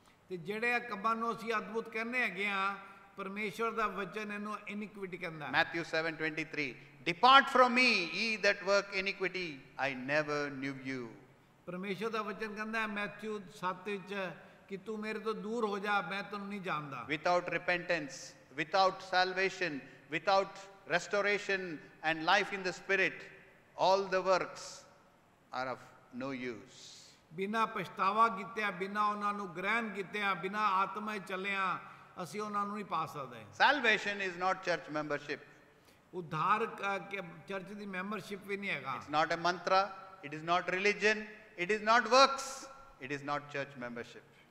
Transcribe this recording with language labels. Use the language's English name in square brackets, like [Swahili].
[Punjabi] ਤੇ ਜਿਹੜੇ ਕੰਮਾਂ ਨੂੰ ਅਸੀਂ ਅਦਭੁਤ ਕਹਿੰਦੇ ਹੈਗੇ ਆ ਪਰਮੇਸ਼ਵਰ ਦਾ ਵਚਨ ਇਹਨੂੰ ਇਨਿਕੁਇਟੀ ਕਹਿੰਦਾ ਹੈ। [English] Matthew 7:23 Depart from me, ye that work iniquity, I never knew you. [Punjabi] ਪਰਮੇਸ਼ਵਰ ਦਾ ਵਚਨ ਕਹਿੰਦਾ ਹੈ ਮੈਥਿਊ 7 ਵਿੱਚ ਕਿ ਤੂੰ ਮੇਰੇ ਤੋਂ ਦੂਰ ਹੋ ਜਾ ਮੈਂ ਤੈਨੂੰ ਨਹੀਂ ਜਾਣਦਾ। [English] Without repentance, without salvation, without restoration and life in the Spirit, all the works are of no use. [Punjabi] ਬਿਨਾ ਪਛਤਾਵਾ ਕੀਤਿਆਂ, ਬਿਨਾ ਉਹਨਾਂ ਨੂੰ ਗ੍ਰਹਿਣ ਕੀਤਿਆਂ, ਬਿਨਾ ਆਤਮਾ 'ਚ ਚੱਲਿਆਂ ਅਸੀਂ ਉਹਨਾਂ ਨੂੰ ਨਹੀਂ ਪਾ ਸਕਦੇ। [English] Salvation is not church membership. [Punjabi] ਉद्धार church ਦੀ membership ਵੀ ਨਹੀਂ ਹੈਗਾ। [English] It's not a mantra, it is not religion, it is not works, it is not church membership.